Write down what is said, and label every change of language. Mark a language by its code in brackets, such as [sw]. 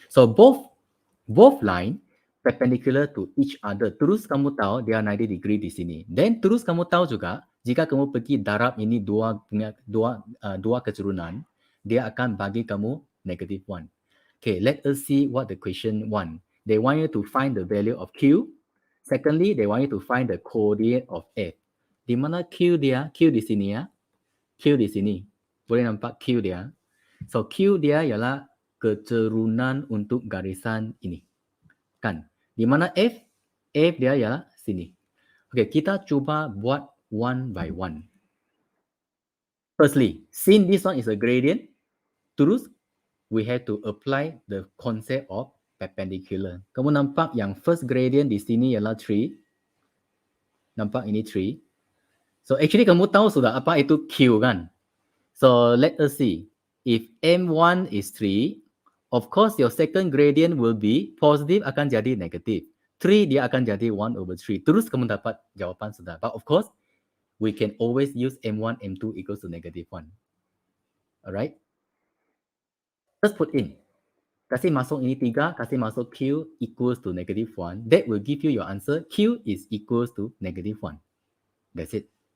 [en] So both line perpendicular to each other. [ms] Terus kamu tahu dia 90 degree di sini. Then terus kamu tahu juga jika kamu pergi darab ini dua keturunan, dia akan bagi kamu negative 1. [en] Okay, let us see what the question want. They want you to find the value of Q. Secondly, they want you to find the coordinate of F. [ms] Di mana Q dia? Q di sini ya. Q di sini. Boleh nampak Q dia. So Q dia ialah keturunan untuk garisan ini. Kan? Di mana F? F dia ialah sini. [en] Okay, [ms] kita cuba buat [en] one by one. Firstly, since this one is a gradient, terus we have to apply the concept of perpendicular. [ms] Kamu nampak yang first gradient di sini ialah 3. Nampak ini 3. So actually kamu tahu sudah apa itu Q kan? [en] So let us see. If M1 is 3, of course your second gradient will be positive [ms] akan jadi [en] negative. [ms] 3 dia akan jadi 1 over 3. Terus kamu dapat jawapan sudah. [en] But of course, we can always use M1, M2 equals to negative 1. Alright? Just put in. [ms] Kasih masuk ini 3, kasih masuk Q equals to negative 1. [en] That will give you your answer. Q is equals to negative 1. That's it.